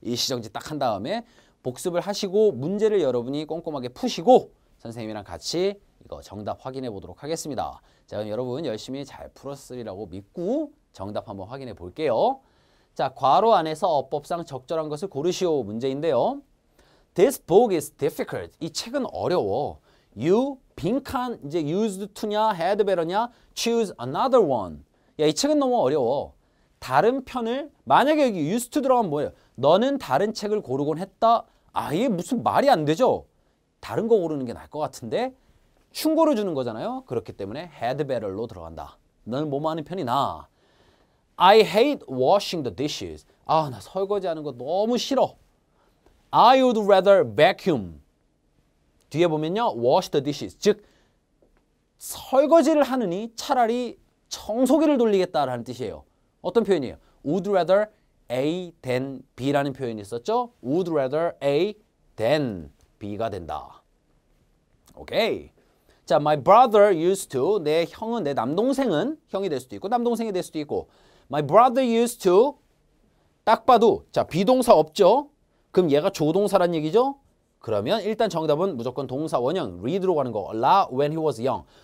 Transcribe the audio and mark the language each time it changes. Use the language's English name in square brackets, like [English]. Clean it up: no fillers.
[Korean] 일시정지 딱 한 다음에 복습을 하시고 문제를 여러분이 꼼꼼하게 푸시고 선생님이랑 같이 이거 정답 확인해 보도록 하겠습니다. 자, 그럼 여러분 열심히 잘 풀었으리라고 믿고 정답 한번 확인해 볼게요. 자, 괄호 안에서 어법상 적절한 것을 고르시오 문제인데요. [English] This book is difficult. [Korean] 이 책은 어려워. [English] You [Korean] 빈칸 이제 [English] used to냐 had better냐 choose another one. [Korean] 야, 이 책은 너무 어려워. 다른 편을 만약에 여기 used to 들어가면 뭐예요? 너는 다른 책을 고르곤 했다. 아, 이게 무슨 말이 안 되죠? 다른 거 고르는 게 나을 것 같은데 충고를 주는 거잖아요. 그렇기 때문에 had better로 들어간다. 너는 뭐뭐 하는 편이 나아. [English] I hate washing the dishes. [Korean] 아, 나 설거지하는 거 너무 싫어. [English] I would rather vacuum. [Korean] 뒤에 보면요. [English] wash the dishes. [Korean] 즉, 설거지를 하느니 차라리 청소기를 돌리겠다라는 뜻이에요. 어떤 표현이에요? [English] would rather A than B라는 [Korean] 표현이 있었죠? [English] would rather A than B가 [Korean] 된다. 오케이. 자, [English] my brother used to. [Korean] 내 형은, 내 남동생은 형이 될 수도 있고 남동생이 될 수도 있고 [English] my brother used to. [Korean] 딱 봐도 자, 비동사 없죠? 그럼 얘가 조동사란 얘기죠? 그러면 일단 정답은 무조건 동사 원형 read로 가는 거. [English] La when he was young.